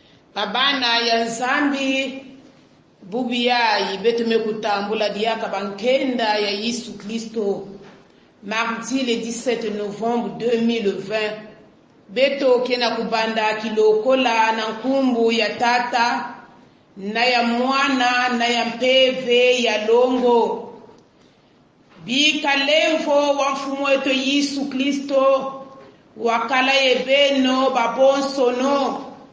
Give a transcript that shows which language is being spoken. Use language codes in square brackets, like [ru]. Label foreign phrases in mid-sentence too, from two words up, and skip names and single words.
[ktu] Babana ya Nzambi bubiyayi betume kutambula diaka bankenda ya Yesu Kristo. [fr] Mardi le 17 novembre 2020 [ktu] beto kena kubanda kilokola na nkumbu ya tata na ya mwana na ya mpeve ya longo bikalemvo wa mfumu wetu Yesu Kristo wakala yebeno babonsono